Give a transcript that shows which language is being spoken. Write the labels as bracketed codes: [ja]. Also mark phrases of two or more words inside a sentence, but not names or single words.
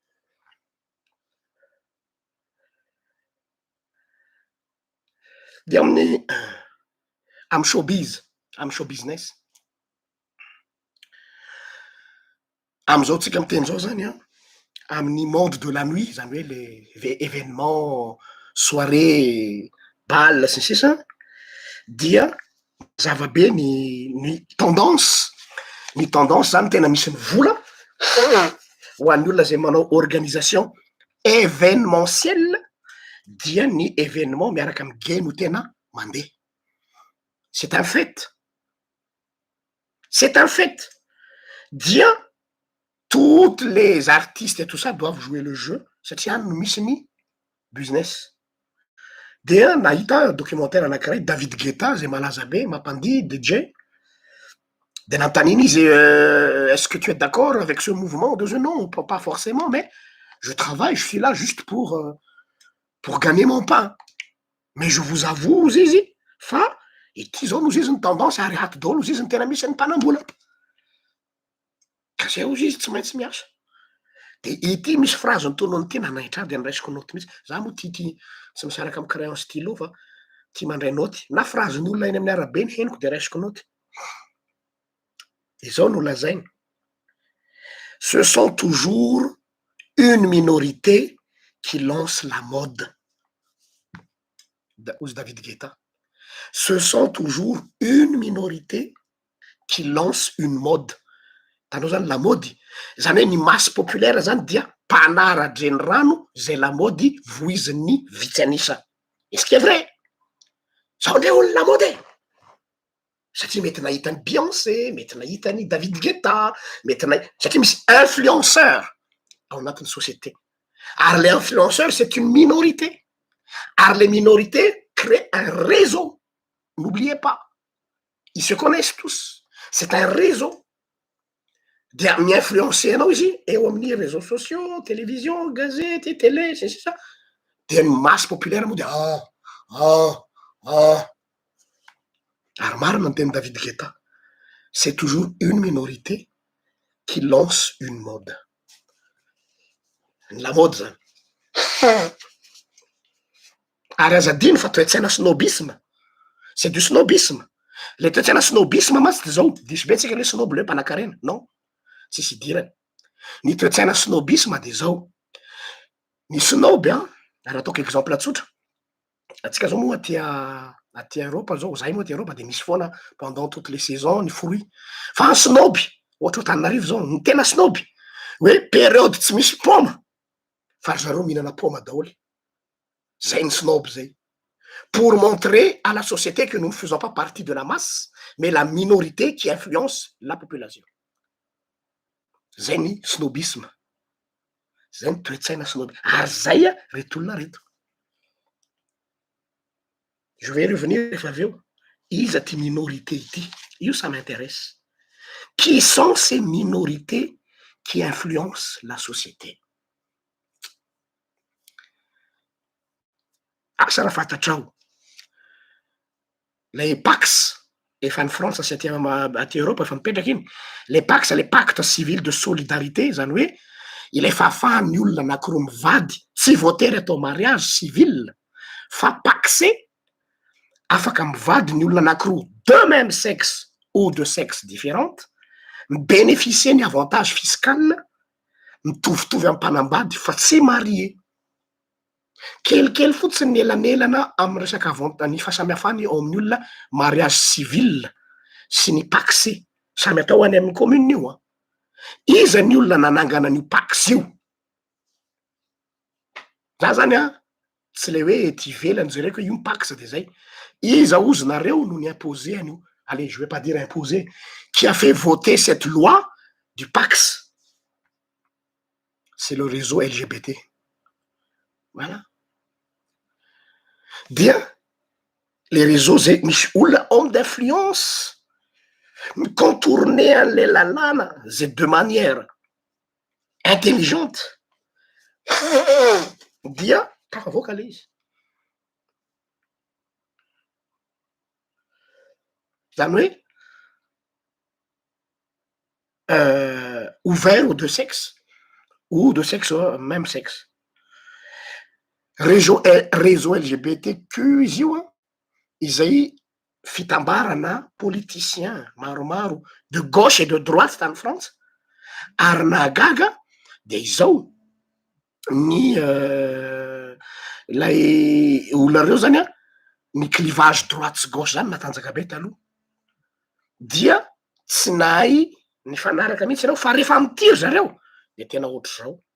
[mg] de amin'ny amy [en] show business [mg] am'izao tsika miteny zao zany amin'ny monde [fr] de la nuit [mg] zany hoe [fr] le événement soirée bal [mg] sy ny sisa dia zavabe ny tendance zany tena misy ny vola ho an'ny olona zay manao [fr] organisation événementielle [mg] dia ny événement miaraka amy gay no tena mandeha [fr] c'est un fait dia toutes les artistes et tout ça doivent jouer le jeu [mg] satria any no misy ny business dia nahita documentaire anakiray David Guetta zay malaza be mampandihy DJ de nantaniny izy [fr] est-ce que tu es d'accord avec ce mouvement de non pas forcément mais je travaille je suis là juste pour gagner mon pain mais je vous avoue [mg] izy fa ity zao nozy izy ny tendance ary haty daholo ozy izy ny tena misy ny mpanambola ka zay ozy izy tsy maintsy miasa de ity misy phrase nytonony ty nanaitra de niraisiko noty mihitsy za moa ty tsy misy araka amy [fr] crayon stylo [mg] fa ty mandray noty na phrase ny olona eny amin'ny arabe ny henoko de raisiko noty izao no lazainy [fr] ce sont toujours une minorité qui lance la mode ozy David Guetta ce sont toujours une minorité qui lance une mode [mg] tanao zany la mody zany hoe ny [fr] masse populaire [mg] zany dia mpanaradreny rano zay la mody voizin'ny vitsy anisa [fr] est-ce que est [mg] vrai zao ndre olo la mode satria mety nahitany Beyoncé mety nahitany David Guetta mety satria misy influenceur ao anatin'ny société ary [fr] le influenceur c'est une minorité ary les minorités créent un réseau n'oubliez pas ils se connaissent tous c'est un réseau de [mg] mi-influencer anao izy eo amin'ny [fr] réseaux sociaux [mg] télévision gazety télé [fr] c'est ça de masse populaire [mg] moa de ary marina ny teny David Guetta [fr] c'est toujours une minorité qui lance une mode la mode [mg] zany ary azadiny fa toetsaina snobisme [fr] c'est du snobisme [mg] le toetsaina snobisme matsy de zao diso be tsika le snob le mpanakarena non tsisy idirany ny toetsaina snobisme de zao ny snob raha ataoko exemple tsotra atsika zao moa aty Europe zao zahay moa aty Europe de misy foana [fr] pendant toutes les saisons [mg] ny fruit fa ny snob ohatra Antananarivo zao ny tena snob hoe période tsy misy poma fa zareo mihinana poma daholy. Zay ny snob zay. [fr] Pour montrer à la société que nous ne faisons pas partie de la masse, mais la minorité qui influence la population. [mg] Zay ny snobisme. Zay ny toetsaina snob. Ary zay reto olona reto. [fr] Je vais revenir [mg] rehefa avy eo. Iza ty minorité ity? Io [fr] ça m'intéresse. Qui sont ces minorités qui influencent la société? [mg] Asa raha fantatrao. Les Pax, efa ny France sy aty Europe efa mipetraky iny. [fr] Les Pax, les pactes civils de solidarité, [mg] zany hoe ilefa ahafahan'ny olona anankiroa mivady, tsy voatery atao [fr] mariage civil, [mg] fa paxé, afaka mivady ny olona anankiroa [fr] de même sexe ou de sexe différente, [mg] bénéficier ny [fr] avantage fiscal, [mg] mitovitovy amin'ny mpanambady fa tsy marié. Kelikely fotsiny ny elanelana amin'ny resaka ny fahasamihafany ao amin'ny olona [fr] mariage civil [mg] sy ny paxé. Samy atao any amin'ny commune io a. Iza ny olona nanangana an'io pax io? Za zany a, tsy le hoe ty ivelany jereko io pax de zay. Iza ozy nareo no imposé an'io. [fr] Allez, je vais pas dire imposé. Qui a fait voter cette loi du pax? C'est le réseau LGBT. [mg] Voilà. Dia les réseaux zay misy olona [fr] homme d'influence contourner [mg] an'le lalàna zay [fr] de manière intelligente. [mg] Dia tafavoaka le izy. Zany hoe [fr] ouvert aux deux sexes ou de sexe même sexe. [mg] Réseau LGBTQ izy io a, izay fitambarana politicien maromaro [fr] de gauche et de droite [mg] tany France, ary nahagaga de izao ny lay olona reo zany a, ny clivage droite sy gauche zany matanjaka be taloha. Dia tsy nahay ny fanaraka mihitsy reo fa rehefa mitiry zareo de tena ohatry zao.